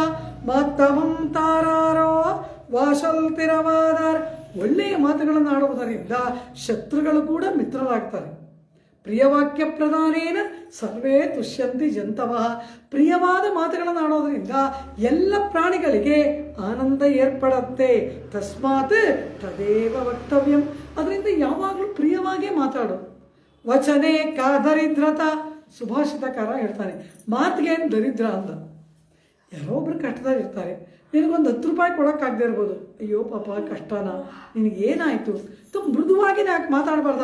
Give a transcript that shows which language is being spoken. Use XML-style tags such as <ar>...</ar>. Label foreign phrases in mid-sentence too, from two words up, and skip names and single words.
<kn>ಮತ್ತಮಂ ತಾರಾರೋ ವಾಶಲ್ತಿರವಾದರ್. ಒಳ್ಳೆಯ ಮಾತುಗಳನ್ನು ಆಡುವುದರಿಂದ ಶತ್ರುಗಳು ಕೂಡ ಮಿತ್ರರಾಗ್ತಾರೆ.</kn> <sa>ಪ್ರಿಯವಾಕ್ಯ ಪ್ರಧಾನೇನ ಸರ್ವೇ ತುಷ್ಯಂತಿ ಜಂತವಃ.</sa> <kn>ಪ್ರಿಯವಾದ ಮಾತುಗಳನ್ನು ಆಡೋದ್ರಿಂದ ಎಲ್ಲ ಪ್ರಾಣಿಗಳಿಗೆ ಆನಂದ ಏರ್ಪಡುತ್ತೆ.</kn> <sa>ತಸ್ಮಾತ್ ತದೇವ ವಕ್ತವ್ಯಂ.</sa> <kn>ಅದರಿಂದ ಯಾವಾಗಲೂ ಪ್ರಿಯವಾಗೇ ಮಾತಾಡು.</kn> <sa>ವಚನೆ ಕಾ ದರಿದ್ರತ.</sa> <kn>ಸುಭಾಷಿತಕಾರ ಹೇಳ್ತಾನೆ, ಮಾತಿಗೆ ಏನು ದರಿದ್ರ ಅಂದ. ಯಾರೋ ಒಬ್ರು ಕಷ್ಟದಾಗ ಇರ್ತಾರೆ, ನಿನಗೊಂದು 10 ರೂಪಾಯಿ ಕೊಡೋಕ್ಕಾಗದೇ ಇರ್ಬೋದು. ಅಯ್ಯೋ ಪಾಪ ಕಷ್ಟನಾ, ನಿನಗೇನಾಯಿತು ತುಂಬ ಮೃದುವಾಗಿ ಯಾಕೆ ಮಾತಾಡಬಾರ್ದ?</kn>